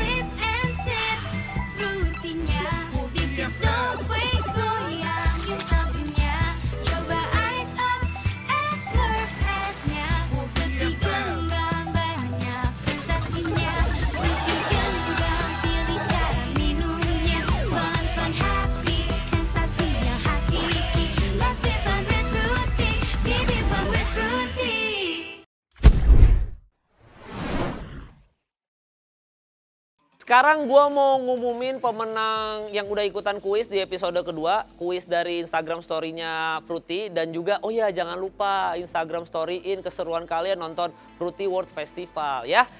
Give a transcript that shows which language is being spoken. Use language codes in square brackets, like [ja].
[en] Sip and sip, [id] Fruity-nya bikin snowquake goyangin saljunya. Coba [en] ice up and slurp [id] es-nya, Fruity genggam banyak sensasinya. Fruity genggam pilih cara minumnya, [en] fun happy, [id] sensasi yang hakiki. [en] Let's be fun with Fruity, be fun with Fruity. [id] Sekarang gue mau ngumumin pemenang yang udah ikutan kuis di episode kedua. Kuis dari Instagram story-nya Fruity. Dan juga, oh ya jangan lupa Instagram story-in keseruan kalian nonton Fruity World Festival ya.